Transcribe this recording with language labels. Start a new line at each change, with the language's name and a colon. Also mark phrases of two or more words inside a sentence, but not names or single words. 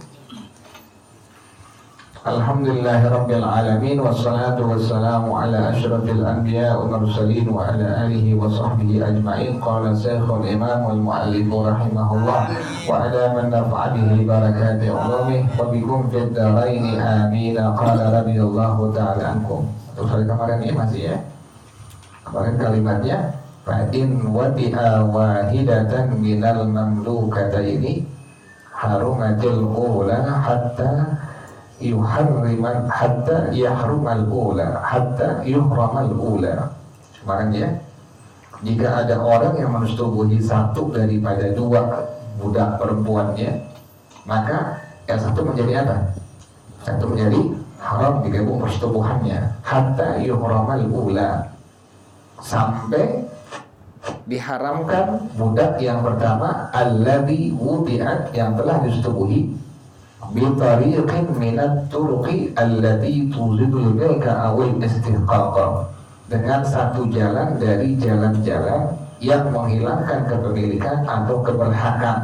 Arabic: الحمد لله رب العالمين والصلاة والسلام على أشرف الأنبياء والمرسلين وعلى آله وصحبه أجمعين. قال الشيخ الإمام والمؤلف رحمه الله وعلى من نفع به بركة علومه وبكم في الدارين آمين. قال رضي الله تعالى عنكم.
Indonesian: Terus hari kemarin ini masih ya. Kemarin kalimatnya
Arabic: فإن وطئ واحدة من المملوكتين حرمت الأولى حتى يحرمن حتى يحرم الأولى حتى يحرم الأولى.
Indonesian: Kemarin ya, jika ada orang yang mensetubuhi satu daripada dua budak perempuannya, maka yang satu menjadi apa? Satu menjadi haram digabung persetubuhannya
Arabic: حتى يحرم الأولى,
Indonesian: sampai diharamkan budak yang pertama
Arabic: الذي وطئت
Indonesian: yang telah disetubuhi
Arabic: بطريق من الطرق التي تزيل الملك أو الاستحقاق,
Indonesian: dengan satu jalan dari jalan-jalan yang menghilangkan kepemilikan atau keberhakan.